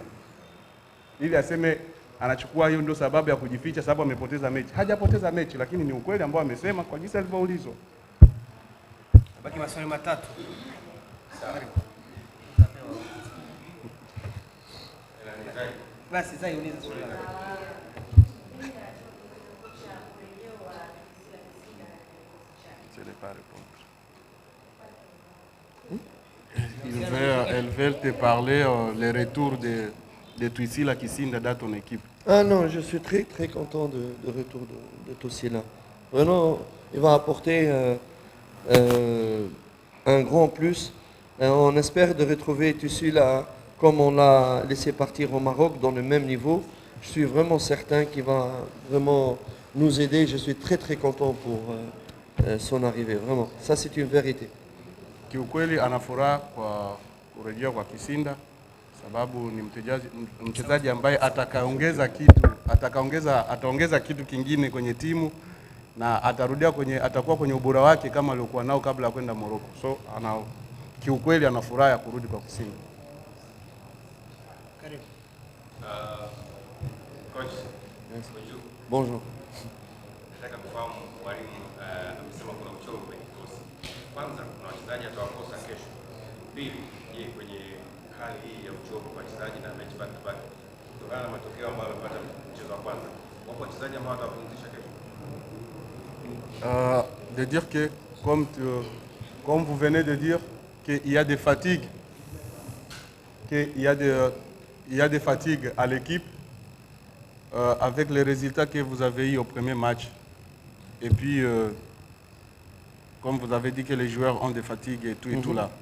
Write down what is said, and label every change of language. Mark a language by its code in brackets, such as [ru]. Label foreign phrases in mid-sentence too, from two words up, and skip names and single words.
[sw] Ili aseme anachukua hiyo ndio sababu ya kujificha, sababu amepoteza mechi. Hajapoteza mechi, lakini ni ukweli ambao amesema kwa jinsi alivyoulizwa. Baki maswali matatu. Basi sasa uliza swali. [fr] Elles veulent te parler le retour de Twisila Kisinda dans ton équipe. Ah non, je suis très très content de retour de Twisila. Vraiment, il va apporter un grand plus. On espère de retrouver Twisila comme on l'a laissé partir au Maroc dans le même niveau. Je suis vraiment certain qu'il va vraiment nous aider. Je suis très très content pour son arrivée. Vraiment, ça c'est une vérité. [sw] Kiukweli ana furaha kwa kurejea kwa Kisinda sababu ni mchezaji ambaye ataongeza kitu kingine kwenye timu na atakuwa kwenye ubora wake kama aliokuwa nao kabla ya kwenda Morocco. So kiukweli ana furaha ya kurudi kwa Kisinda. Karibu. Coach. [fr] Yes. Bonjour. [sw] Nataka kufahamu mwalimu amesema kuna uchovu kwenye kikosi. Kwanza kuna wachezaji atawakosa kesho. Pili, je, kwenye hali hii ya uchovu kwa wachezaji na match [en] back to back [sw] kutokana na matokeo ambayo wamepata mchezo wa kwanza, wapo wachezaji ambao watapumzisha kesho? [fr] De dire que comme vous venez de dire qu'il y a des fatigues, il y a des fatigues à l'équipe avec les résultats que vous avez eu au premier match. Et puis, comme vous avez dit que les joueurs ont des fatigues et tout et tout là.